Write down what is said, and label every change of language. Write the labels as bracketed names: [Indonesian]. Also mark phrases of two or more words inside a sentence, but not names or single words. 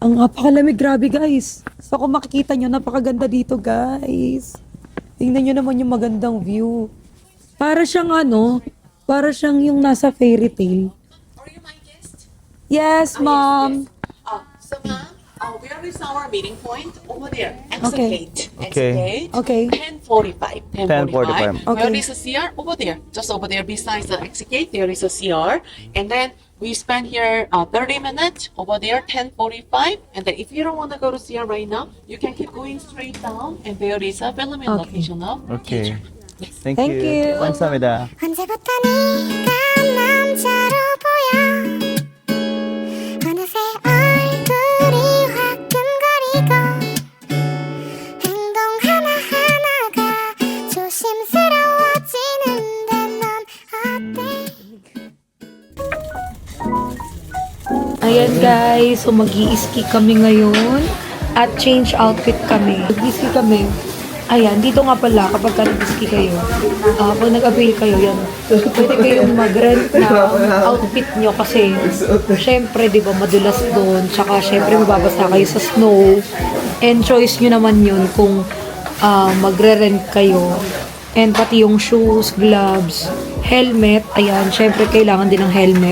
[Filipino] Ang napakalamig, grabe guys. So kung makikita nyo, napakaganda dito guys. Tingnan nyo naman yung magandang view. Para siyang para siyang yung nasa fairy tale. [English] Are you my guest? Yes, ma'am. So ma'am, where is our meeting point? Over there. Okay. Exit gate. Okay. Exit gate. Okay. 10:45. 10:45. Okay. Where is a CR? Over there. Just over there besides the exit gate, there is a CR. And then we spend here 30 minutes. Over there, 10:45. And then if you don't want to go to CR right now, you can keep going straight down. And there is a filming Okay. location of Okay. Yes. Thank Thank you. [Korean] 감사합니다. 언제부터 네가 남자로 보여 어느새 얼굴이 화끈거리고 행동 하나하나가 조심스러워지는데 넌 어때? [Filipino] Ayan guys, so mag-i-ski kami ngayon at [English] change outfit [Filipino] kami. Mag-i-ski kami. Ayan, dito nga pala kapag nag-ski kayo, pag nag-avail kayo, yan, pwede kayong mag-rent na outfit nyo kasi syempre, di ba, madulas doon, tsaka syempre mababasa kayo sa snow, and choice nyo naman yun kung magre-rent kayo, and pati yung [English] shoes, gloves, helmet, [Filipino] ayan, syempre kailangan din ng helmet.